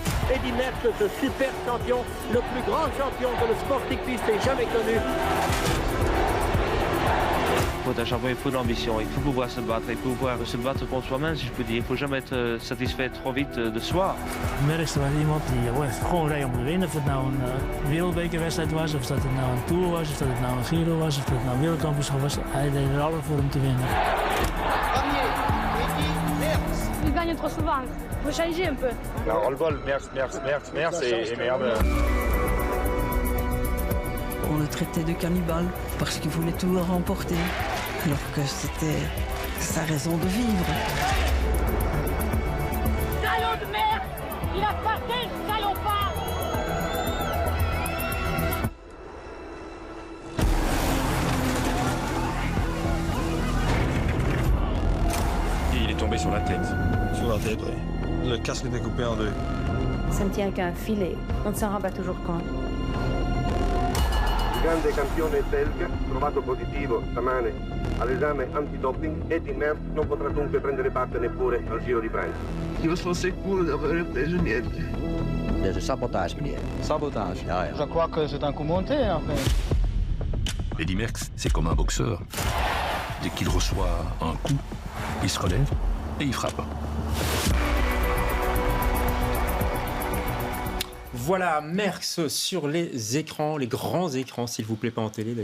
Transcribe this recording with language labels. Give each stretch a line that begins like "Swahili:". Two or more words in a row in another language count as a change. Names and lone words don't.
French: Eddy Merckx, ce super champion, le plus grand champion que le sport cycliste ait jamais connu. Pour être un champion, il faut de l'ambition, il faut pouvoir se battre, il faut pouvoir se battre contre soi-même, si je peux dire. Il ne faut jamais être satisfait trop vite de soi.
Dutch: Merckx was iemand die gewoon reed om te winnen. Of het nou een wereldbekerwedstrijd was, of dat het nou een Tour was, of dat het nou een Giro was, of dat het nou een wereldkampioenschap was. Hij deed er alles voor om te winnen.
French: Il gagne trop souvent. Faut changer un peu. Roll-ball, Merckx et merde. On le traitait de cannibale parce qu'il voulait tout remporter, alors que c'était sa raison de vivre. Salaud de merde! Il a passé le salopard! Il est tombé sur la tête. Sur la tête, oui. Le casque était coupé en deux. Ça ne tient qu'à un filet. On ne s'en rend pas toujours compte.
Italian: Il grande campione belga, trovato positivo stamane all'esame antidoping, Eddy Merckx non potrà dunque prendere parte neppure al Giro di Francia.
Dutch: Je was van Secours dat we hebben deze niet. Dat is een sabotage, meneer. Sabotage, ja.
French: Je crois que c'est un coup monté, en fait. Eddy Merckx, c'est comme un boxeur. Dès qu'il reçoit un coup, il se relève et il frappe. Voilà, Merckx sur les écrans, les grands écrans, s'il vous plaît, pas en télé.